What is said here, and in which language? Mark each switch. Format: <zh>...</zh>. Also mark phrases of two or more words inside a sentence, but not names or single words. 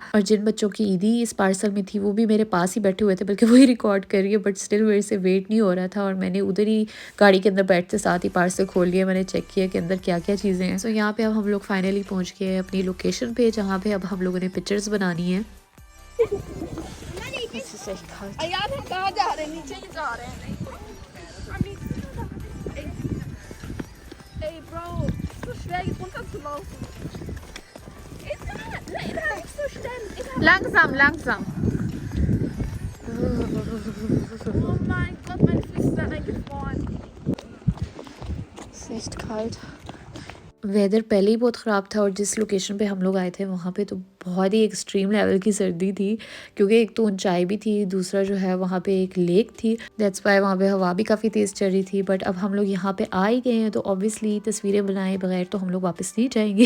<ur>اور جن بچوں کی عیدی اس پارسل میں تھی وہ بھی میرے پاس ہی بیٹھے ہوئے تھے، بلکہ وہی ریکارڈ کر رہی ہے,</ur> <en>but still</en> <ur>میرے سے ویٹ نہیں ہو رہا تھا. اور میں نے ادھر ہی گاڑی کے اندر بیٹھتے ساتھ ہی پارسل کھول لیا، میں نے چیک کیا کہ اندر کیا کیا چیزیں ہیں. سو یہاں پے اب ہم لوگ فائنلی پہنچ گئے اپنی لوکیشن پے، جہاں پے اب ہم لوگوں نے پکچرز بنانی ہے. یار ہم کہاں جا رہے ہیں? نیچے ہی جا رہے ہیں.</ur> <de>Ey Bro, so schwer jetzt runterzulaufen. Ist so schnell. Langsam, langsam. Oh mein Gott, meine Füße sind eingefroren. Es ist echt kalt.</de> <ur>ویدر پہلے ہی بہت خراب تھا، اور جس لوکیشن پے ہم لوگ آئے تھے وہاں پے تو بہت ہی</ur> <en>extreme level</en> <ur>کی سردی تھی، کیونکہ ایک تو اونچائی بھی تھی، دوسرا جو ہے وہاں پے ایک لیک تھی.</ur> <en>that's why</en> <ur>وہاں پے ہوا بھی کافی تیز چل رہی تھی۔ بٹ اب ہم لوگ یہاں پے آ ہی گئے ہیں، تو اوبویسلی تصویریں بنائے بغیر تو ہم لوگ واپس نہیں جائیں گے.</ur>